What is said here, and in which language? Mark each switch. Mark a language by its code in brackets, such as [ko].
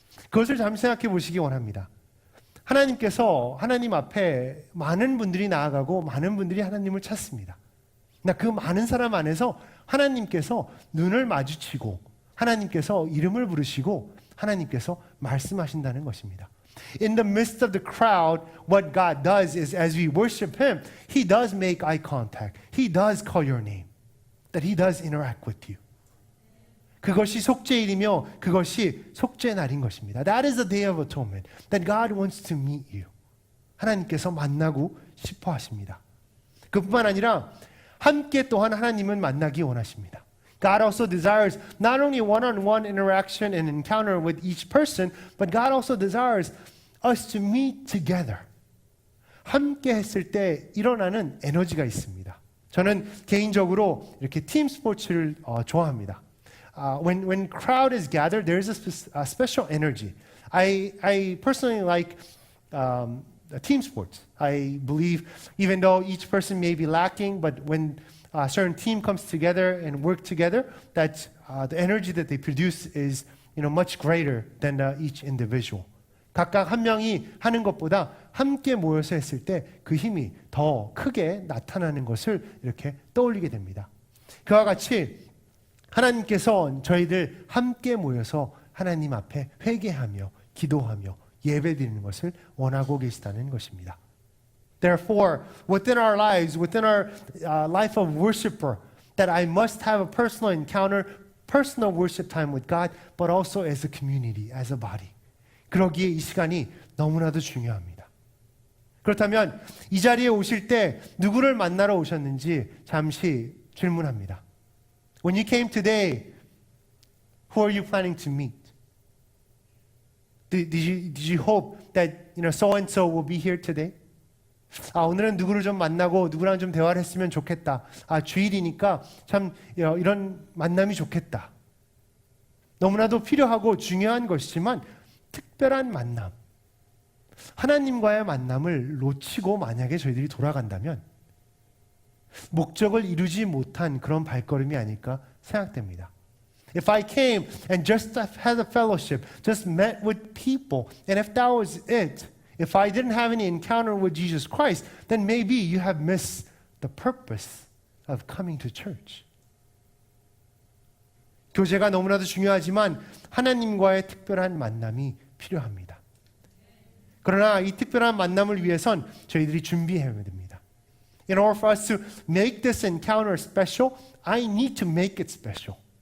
[ko] 그것을 잠시 생각해 보시기 원합니다. 하나님께서 하나님 앞에 많은 분들이 나아가고 많은 분들이 하나님을 찾습니다. 그 많은 사람 안에서 하나님께서 눈을 마주치고 하나님께서 이름을 부르시고 하나님께서 말씀하신다는 것입니다. [en] In the midst of the crowd, what God does is as we worship Him, He does make eye contact. He does call your name. That He does interact with you. [ko] 그것이 속죄일이며 그것이 속죄 날인 것입니다. [en] That is the day of atonement. That God wants to meet you. [ko] 하나님께서 만나고 싶어 하십니다. 그뿐만 아니라 함께 또한 하나님은 만나기 원하십니다. [en] God also desires not only one-on-one interaction and encounter with each person, but God also desires us to meet together. [ko] 함께 했을 때 일어나는 에너지가 있습니다. 저는 개인적으로 이렇게 팀 스포츠를 좋아합니다. [en] When crowd is gathered, there is a special energy. I personally like team sports. I believe even though each person may be lacking, but when a certain team comes together and work together, that the energy that they produce is much greater than each individual. [ko] 각각 한 명이 하는 것보다 함께 모여서 했을 때 그 힘이 더 크게 나타나는 것을 이렇게 떠올리게 됩니다. 그와 같이 하나님께서 저희들 함께 모여서 하나님 앞에 회개하며 기도하며 예배드리는 것을 원하고 계시다는 것입니다. [en] Therefore, within our lives, within our life of worshiper, that I must have a personal encounter, personal worship time with God, but also as a community, as a body. [ko] 그러기에 이 시간이 너무나도 중요합니다. 그렇다면 이 자리에 오실 때 누구를 만나러 오셨는지 잠시 질문합니다. [en] When you came today, who are you planning to meet? Did you hope that so and so will be here today? [ko] 오늘은 누구를 좀 만나고 누구랑 좀 대화를 했으면 좋겠다. 주일이니까 참 이런 만남이 좋겠다. 너무나도 필요하고 중요한 것이지만 특별한 만남, 하나님과의 만남을 놓치고 만약에 저희들이 돌아간다면 목적을 이루지 못한 그런 발걸음이 아닐까 생각됩니다. [en] If I came and just had a fellowship, just met with people, and if that was it, if I didn't have any encounter with Jesus Christ, then maybe you have missed the purpose of coming to church. [ko] 교제가 너무나도 중요하지만 하나님과의 특별한 만남이 필요합니다. 그러나 이 특별한 만남을 위해선 저희들이 준비해야 됩니다. [en] In order for us to make this encounter special, I need to make it special.